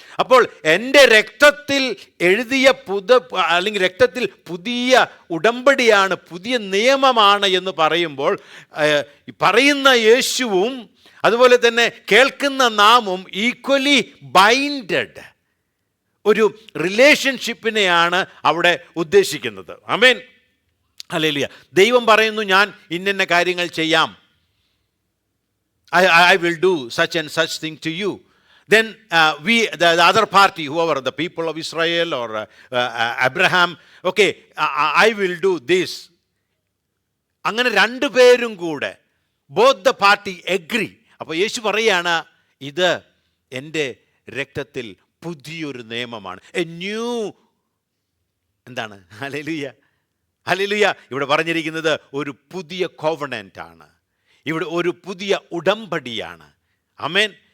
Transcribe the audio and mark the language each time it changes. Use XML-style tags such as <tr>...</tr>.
<ml>അപ്പോൾ എൻ്റെ രക്തത്തിൽ എഴുതിയ അല്ലെങ്കിൽ രക്തത്തിൽ പുതിയ ഉടമ്പടിയാണ്, പുതിയ നിയമമാണ് എന്ന് പറയുമ്പോൾ പറയുന്ന യേശുവും അതുപോലെ തന്നെ കേൾക്കുന്ന നാമും</ml> <en>equally binded</en> <ml>ഒരു റിലേഷൻഷിപ്പിനെയാണ് അവിടെ ഉദ്ദേശിക്കുന്നത്. ആമേൻ, ഹല്ലേലൂയ. ദൈവം പറയുന്നു, ഞാൻ ഇന്ന കാര്യങ്ങൾ ചെയ്യാം,</ml> <en>I will do such and such thing to you. Then the other party, whoever, the people of Israel or Abraham, okay, I will do this.</en> <ml>അങ്ങനെ 2 പേരും കൂടെ</ml> <en>both the party agree.</en> <ml>അപ്പോൾ യേശു പറയുകയാണ്, ഇത് എൻ്റെ രക്തത്തിൽ പുതിയൊരു നിയമമാണ്,</ml> <en>a new,</en> <ml>എന്താണ്? Hallelujah, hallelujah. ഇവിടെ പറഞ്ഞിരിക്കുന്നത് ഒരു പുതിയ കോവനൻ്റ് ആണ്, ഇവിടെ ഒരു പുതിയ ഉടമ്പടിയാണ്. ആമേൻ.</ml>